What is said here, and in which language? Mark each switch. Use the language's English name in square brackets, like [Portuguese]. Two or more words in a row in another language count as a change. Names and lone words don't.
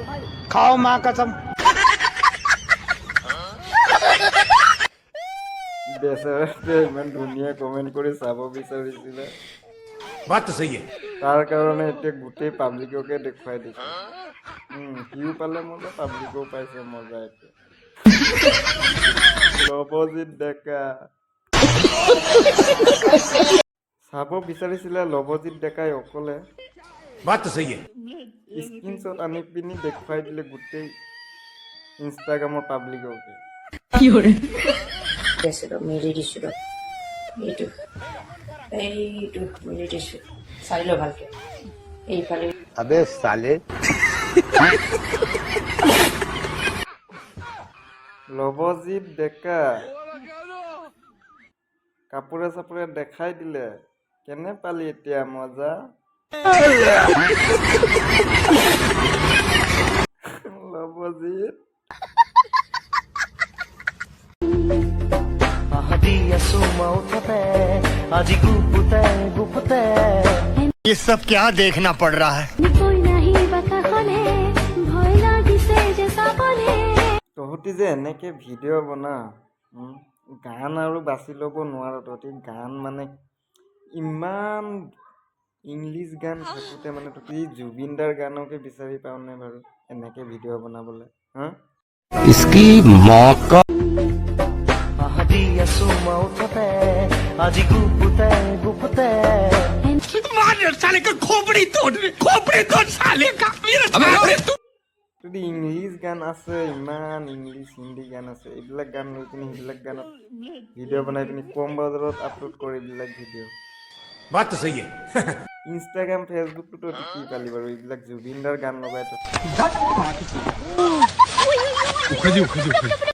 [Hindi] खाओ माँ कसम. [Assamese] বেচেৰাটোৱে ইমান ধুনীয়া কমেণ্ট কৰি চাব বিচাৰিছিলে [Hindi] बात सही है. [Assamese] তাৰ কাৰণে এতিয়া গোটেই পাব্লিককে দেখুৱাই দিছে সিও পালে মজা পাব্লিকো পাইছে মজা এতিয়া লবজিত ডেকা চাব বিচাৰিছিলে লবজিত ডেকাই অকলে [Hindi] बात सही है. [Assamese] স্ক্ৰীনশ্বট আনি পিনি দেখুৱাই দিলে গোটেই ইনষ্টাগ্ৰামৰ পাব্লিককে আছিলো মেলি দিছিলো এইটো মেলি দিছো চাই লো ভালকে এইফালে [Hindi] अबे साले. [Assamese] লবজিত ডেকা কাপোৰে চাপোৰে দেখাই দিলে কেনে পালি এতিয়া মজা লবজিত [Hindi] ये सब क्या देखना पड़ रहा है? [Assamese] তহঁতি যে এনেকে ভিডিঅ' বনা গান আৰু বাছি ল'ব নোৱাৰ তহঁতি গান মানে ইমান ইংলিছ গান থাকোঁতে মানে তহঁতি জুবিন দাৰ গানকে বিচাৰি পাওঁ নে বাৰু এনেকে ভিডিঅ' বনাবলৈ হা [Hindi] इसकी मौका [Assamese] যদি ইংলিছ গান আছে ইমান ইংলিছ হিন্দী গান আছে এইবিলাক গান লৈ পিনি সেইবিলাক গানত ভিডিঅ' বনাই পিনি কম বজাৰত আপলোড কৰে এইবিলাক ভিডিঅ' [Hindi] बात तो सही है [Assamese] ইনষ্টাগ্ৰাম ফেচবুকটোতো কি পালি বাৰু এইবিলাক জুবিন দাৰ গান লগাই